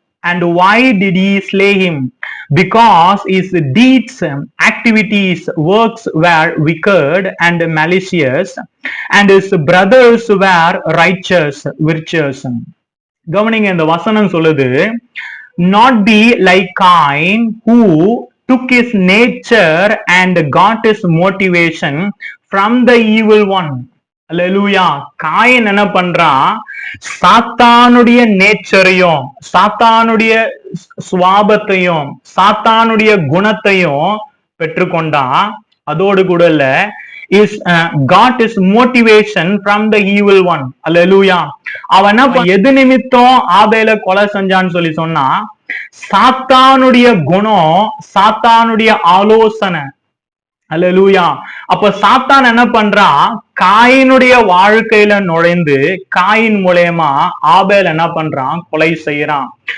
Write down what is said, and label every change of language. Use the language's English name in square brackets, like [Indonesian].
[English] And why did he slay him? Because his deeds, activities, works were wicked and malicious, and his brothers were righteous, virtuous. [Tamil] கவனிங்க. இந்த வசனம் சொல்லுது, [English] not be like Cain, who took his nature and got his motivation from the evil one. [Tamil] Hallelujah. Coin என்ன பண்றான், சாத்தானுடைய நேச்சரையும் சாத்தானுடைய சுவாபத்தையும் சாத்தானுடைய குணத்தையும் பெற்றுக்கொண்டான். அதோடு கூட இல்ல, [English] is got his motivation from the evil one. [Tamil] அல்லேலூயா. அவன் எது நிமித்தம் ஆபேல கொலை செஞ்சான்னு சொல்லி சொன்னா, சாத்தானுடைய குணம், சாத்தானுடைய ஆலோசனை. அல்லேலூயா. அப்ப சாத்தான் என்ன பண்றான், காயினுடைய வாழ்க்கையில நுழைந்து காயின் மூலயமா ஆபேல் என்ன பண்றான், கொலை செய்யறான்.